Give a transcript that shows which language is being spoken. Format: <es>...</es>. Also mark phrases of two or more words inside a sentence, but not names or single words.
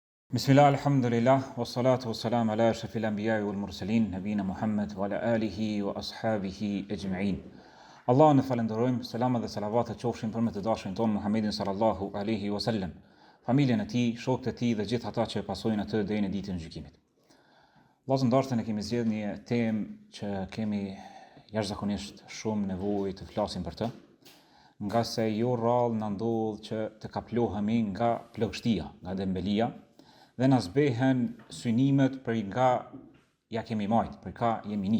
<ar>بسم الله الحمد لله والصلاة والسلام على أشرف الأنبياء والمرسلين نبينا محمد وعلى آله وأصحابه أجمعين.</ar> <sq>Allahun e falenderojmë, selamat dhe salavatet qofshin për me të dashurin ton Muhammedin</sq> <ar>صلى الله عليه وسلم,</ar> <sq>familjen e tij, shokët e tij dhe gjithë ata që pasojnë atë deri në ditën e gjykimit. Vllazë ndarse ne kemi zgjedhur një temë që kemi jashtëzakonisht shumë nevojë të flasim për të, nga se jo rrallë na ndodh që të kaplohemi nga plagështia, nga dembelia, dhe na zbehen synimet për nga ja kemi marrë, për ka jemi nis.</sq>